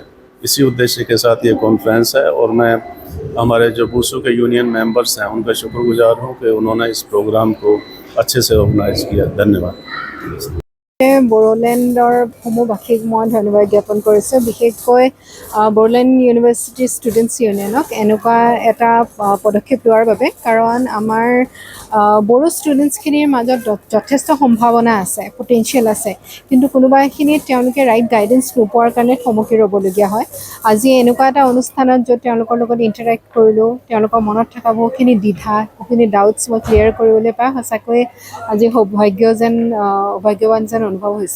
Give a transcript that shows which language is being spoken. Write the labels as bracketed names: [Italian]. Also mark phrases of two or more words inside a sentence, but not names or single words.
[Hindi] इसी उद्देश्य के साथ ये कॉन्फ्रेंस है। और मैं हमारे जो बूसू के [English] union members [Hindi] हैं उनका शुक्रगुजार हूँ कि उन्होंने इस प्रोग्राम को अच्छे से ऑर्गेनाइज किया। धन्यवाद। [Assamese] বড়োলেণ্ডৰ সমূহবাসীক মই ধন্যবাদ জ্ঞাপন কৰিছোঁ। বিশেষকৈ बोडोलैंड यूनिवर्सिटी स्टूडेंट्स यूनियनक এনেকুৱা এটা পদক্ষেপ লোৱাৰ বাবে, কাৰণ আমাৰ बोडो स्टूडेंट्सखिनिर মাজত যথেষ্ট সম্ভাৱনা আছে, পটেনশিয়েল আছে, কিন্তু কোনোবাখিনিত তেওঁলোকে [English] right guidance [Assamese] নোপোৱাৰ কাৰণে থমকি ৰ'বলগীয়া হয়। আজি এনেকুৱা এটা অনুষ্ঠানত য'ত তেওঁলোকৰ লগত ইণ্টাৰেক্ট কৰিলোঁ, তেওঁলোকৰ মনত থকা বহুখিনি দ্বিধা, বহুখিনি ডাউটছ মই ক্লিয়াৰ কৰিবলৈ পাই সঁচাকৈ আজি ভাগ্যৱান যেন অনুভৱ হৈছে।